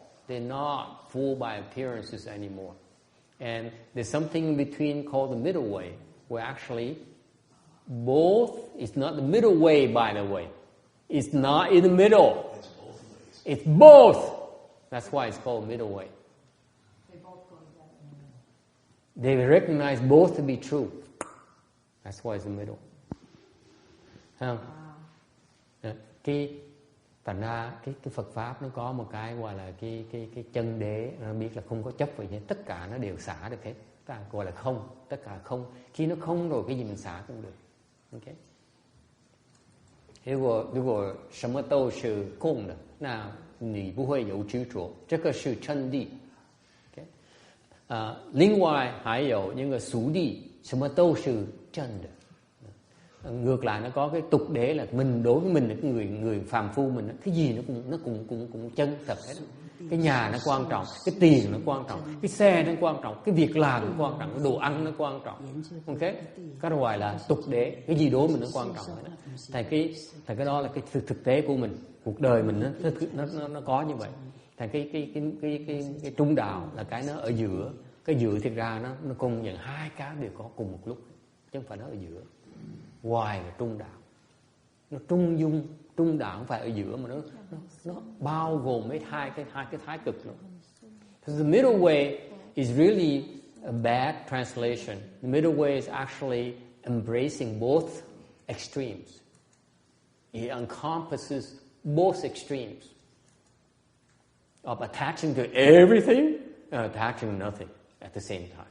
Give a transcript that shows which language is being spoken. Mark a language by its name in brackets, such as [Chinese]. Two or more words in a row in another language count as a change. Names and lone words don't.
[English] They're not fooled by appearances anymore. And there's something in between called the middle way, where actually both, it's not the middle way, by the way. It's not in the middle. It's both ways. It's both. That's why it's called middle way. They recognize both to be true. That's why it's the middle. [Vietnamese] Thấy không? Thành ra cái Phật pháp nó có một cái gọi là cái chân đế, nó biết là không có chấp vậy nhé, tất cả nó đều xả được hết. Tất cả gọi là không, tất cả không. Khi nó không rồi cái gì mình xả cũng được. OK. [Chinese] 如果什么都是空的，那你不会有执着，这个是真谛。另外还有những个俗谛，什么都是真的。 [Vietnamese] Ngược lại nó có cái tục đế là mình, đối với mình là cái người phàm phu mình, cái gì nó cũng chân thật hết. Cái nhà nó quan trọng, cái tiền nó quan trọng, cái xe nó quan trọng, cái việc làm nó quan trọng, cái đồ ăn nó quan trọng. OK? Cái gọi là tục đế, cái gì đối với mình nó quan trọng hết. Thành cái đó là cái thực tế của mình, cuộc đời mình nó có như vậy. Thành cái trung đạo là cái nó ở giữa. Cái giữa thực ra nó cùng nhận hai cái đều có cùng một lúc, chứ không phải nó ở giữa. Hoài là trung đạo, nó trung dung, trung đạo không phải ở giữa mà nó bao gồm mấy hai cái thái cực nữa. [English] So the middle way is really a bad translation. The middle way is actually embracing both extremes. It encompasses both extremes of attaching to everything and attaching to nothing at the same time.